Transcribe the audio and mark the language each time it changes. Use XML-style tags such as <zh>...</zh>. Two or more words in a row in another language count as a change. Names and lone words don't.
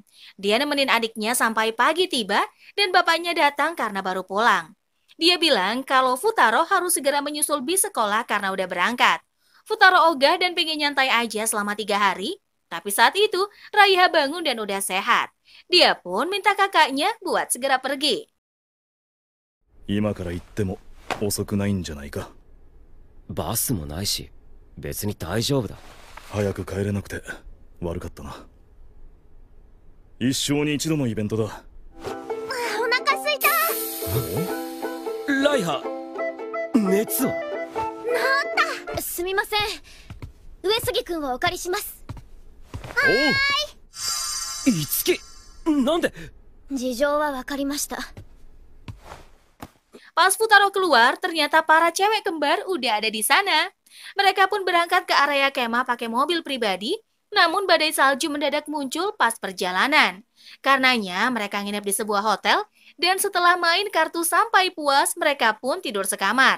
<id>Dia nemenin adiknya sampai pagi tiba dan bapaknya datang karena baru pulang. Dia bilang kalau Futaro harus segera menyusul bis sekolah karena udah berangkat. Futaro ogah dan pengen nyantai aja selama 3 hari. Tapi saat itu, Raiha bangun dan udah sehat. Dia pun minta kakaknya buat segera pergi.</id> <ja>今から行っても遅くないんじゃないか。バスもないし、別に大丈夫だ。早く帰れなくて悪かったな。一生に一度のイベントだ。お腹すいた。ライハ、熱は？すみません。上杉君をお借りします。いつき、なんで？事情はわかりました。</ja> <id>Pas Futaro keluar, ternyata para cewek kembar udah ada di sana. Mereka pun berangkat ke area kemah pakai mobil pribadi, namun badai salju mendadak muncul pas perjalanan. Karenanya mereka nginep di sebuah hotel, dan setelah main kartu sampai puas, mereka pun tidur sekamar.</id>